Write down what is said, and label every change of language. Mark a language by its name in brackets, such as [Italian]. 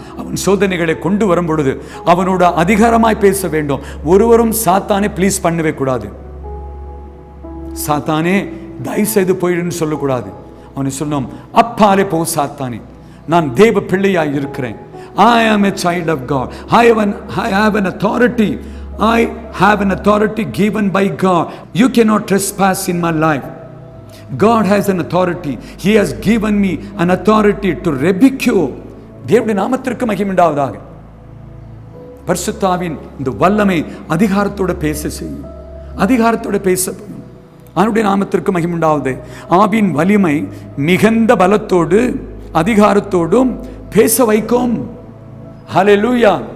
[Tamil] அவன் சோதனைகளை கொண்டு வரும் பொழுது அவனோட அதிகாரமாய் பேச வேண்டும். ஒருவரும் சாத்தானே ப்ளீஸ் பண்ணவே கூடாது, சாத்தானே தயவு செய்து போயிடுன்னு சொல்லக்கூடாது. அவனை சொன்னோம், அப்பாலே போ சாத்தானே, நான் தேவ பிள்ளையாய் இருக்கிறேன். [English] I am a child of God. I have an authority. I have an authority given by God. You cannot trespass in my life. God has an authority. He has given me an authority to rebuke you. [Tamil] தேவனுடைய நாமத்திற்கு மகிமை உண்டாவதாக. பரிசுத்தாவின் இந்த வல்லமை அதிகாரத்தோட பேச செய்யும், அதிகாரத்தோட பேசப்படும். அவனுடைய நாமத்திற்கு மகிமை உண்டாவது. ஆவின் வலிமை மிகுந்த பலத்தோடு அதிகாரத்தோடும் பேச வைக்கும். ஹல்லேலூயா.